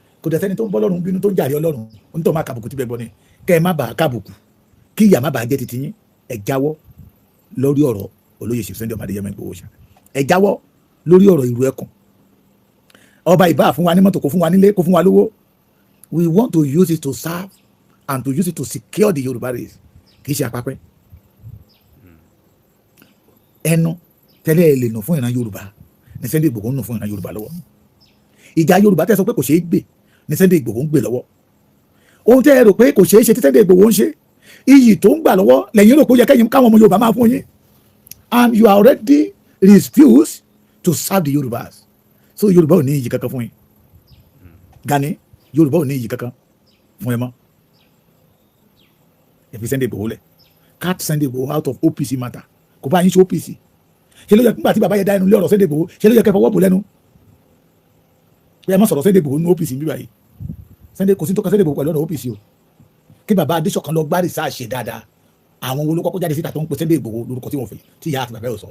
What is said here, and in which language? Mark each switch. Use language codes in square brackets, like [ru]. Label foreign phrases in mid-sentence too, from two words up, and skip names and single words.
[yo] kò dẹ̀ sẹ́ni tó ń bọ́ lọ́rùn bínú tó ń jàre Ọlọ́run onítọ̀ máa kàbùkù tí bẹ́ẹ̀ gbọ́ ni. kẹ́ ẹ má bàa kàbùkù, kí ìyà má bàa jẹ́ titi yín. ẹ jáwọ́ lórí ọ̀rọ̀ olóyè Chief Sunday Adéyẹmọ Igboho Òòṣà, ẹ jáwọ́ lórí ọ̀rọ̀ ìlú ẹkùn. ọba ìbá fún wa ní mọ́tò, kó fún wa nílé, kó fún wa lówó. [en] We want to use it to serve and to use it to secure the Yoruba race. [yo] Kì í ṣe àpapẹ́. ẹnu tẹ́lẹ̀ ẹ lè nù fún ìran Yorùbá ní Sunday Igboho ń nù fún ìran Yorùbá lọ́wọ́. ìjà Yorùbá tẹ́ sọ pé kò ṣeé gbè ní Sunday Igboho ń gbè lọ́wọ́. ohun tẹ́ ẹ rò pé kò ṣeé ṣe tí Sunday Igboho ń ṣe, iyì tó ń gbà lọ́wọ́ lẹ́yìn rò pé ó yẹ kẹ́yìn káwọn ọmọ Yorùbá máa fún yín. [en] And you are already refused to serve the Yorubas. [yo] So Yorùbá ò ní iyì kankan fún yín. Gani Yorùbá ò ní iyì kankan fún ẹ mọ́. ẹ fi Sunday Igboho lẹ̀, [en] cut Sunday Igboho out of OPC matter. [yo] Kò bá yín ṣe OPC. ṣe ló yẹ nígbà tí bàbá yẹn dá ẹnu lé ọ̀rọ̀ Sunday Igboho, ṣe ló yẹ kẹ́ fọwọ́ bò lẹ́nu. ẹ má sọ̀rọ̀ Sunday Igboho ní OPC bí báyìí. Sunday kò sí tó kan Sunday Igboho pẹ̀lú ọ̀rọ̀ OPC o. kí bàbá Adéṣọ̀kan lọ gbá research ṣe dáadáa. àwọn wo ló kọ́kọ́ jáde síta tó ń pe Sunday Igboho lórúkọ tí wọ́n fẹ́ tí ìyá àti bàbá yóò sọ.